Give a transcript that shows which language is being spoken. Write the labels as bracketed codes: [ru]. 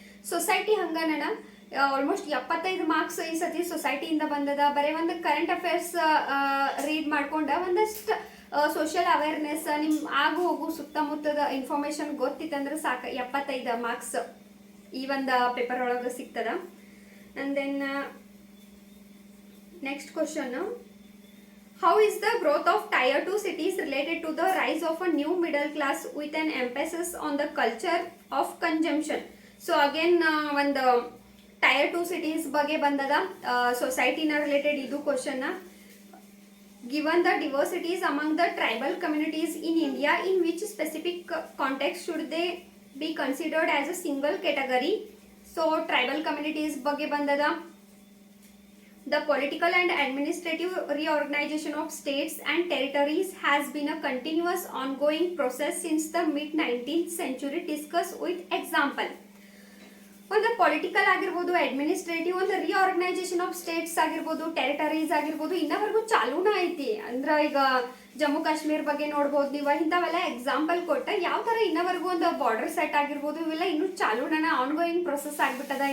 [kn] Society ಹಂಗನ almost 75 marks ಈ ಸತಿ ಸೊಸೈಟಿಯಿಂದ ಬಂದದ. ಬರೀ ಒಂದು ಕರೆಂಟ್ ಅಫೇರ್ಸ್ ರೀಡ್ ಮಾಡ್ಕೊಂಡ ಒಂದಷ್ಟು ಸೋಷಿಯಲ್ ಅವೇರ್ನೆಸ್ ನಿಮ್ ಆಗು ಹೋಗು ಸುತ್ತಮುತ್ತದ ಇನ್ಫಾರ್ಮೇಶನ್ ಗೊತ್ತಿತ್ತಂದ್ರೆ ಸಾಕು, 75 ಮಾರ್ಕ್ಸ್ ಈ ಒಂದು ಪೇಪರ್ ಒಳಗೆ ಸಿಗ್ತದ. [en] And then next question, how is the growth of tier 2 cities related to the rise of a new middle class with an emphasis on the culture of consumption? [kn] So again ಒಂದು tyre 2 cities ಬಗ್ಗೆ ಬಂದದ. ಸೊಸೈಟಿನ related ಇದು question. [en] Given the diversities among the tribal communities in India, in which specific context should they be considered as a single category. [kn] So tribal communities ಬಗ್ಗೆ ಬಂದದ. [en] The political and administrative reorganization of states and territories has been a continuous ongoing process since the mid-19th century. Discuss with example. [kn] ಒಂದು political ಆಗಿರ್ಬೋದು, administrative, ಒಂದು reorganisation of States ಆಗಿರ್ಬೋದು, territories ಆಗಿರ್ಬೋದು, ಇನ್ನವರೆಗೂ ಚಾಲೂನ ಐತಿ. ಅಂದ್ರೆ ಈಗ ಜಮ್ಮು ಕಾಶ್ಮೀರ್ ಬಗ್ಗೆ ನೋಡ್ಬೋದು ನೀವು, ಇಂಥವೆಲ್ಲ ಎಕ್ಸಾಂಪಲ್ ಕೊಟ್ಟ ಯಾವ ತರ ಇನ್ನವರೆಗೂ ಒಂದು ಬಾರ್ಡರ್ ಸೆಟ್ ಆಗಿರ್ಬೋದು, ಇವೆಲ್ಲ ಇನ್ನೂ ಚಾಲೂನ ಆನ್ ಗೋಯಿಂಗ್ ಪ್ರೊಸೆಸ್ ಆಗ್ಬಿಟ್ಟದ.